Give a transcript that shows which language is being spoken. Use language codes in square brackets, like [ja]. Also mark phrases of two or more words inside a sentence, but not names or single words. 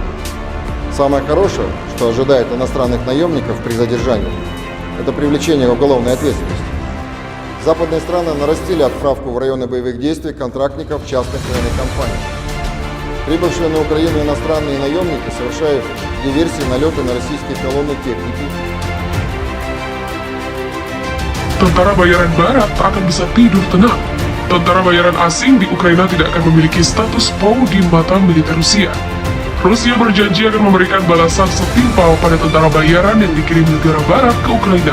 [ru] Самое хорошее, что ожидает иностранных наемников при задержании, это привлечение к уголовной ответственности. Западные страны нарастили отправку в районы боевых действий контрактников частных военных компаний. Прибывшие на Украину иностранные наемники совершают диверсии, налеты на российские колонны техники. [id] Tentara bayaran barat tak akan bisa tidur tenang. Tentara bayaran asing di Ukraina tidak akan memiliki status POW di mata militer Rusia. Rusia berjanji akan memberikan balasan setimpal pada tentara bayaran yang dikirim negara barat ke Ukraina.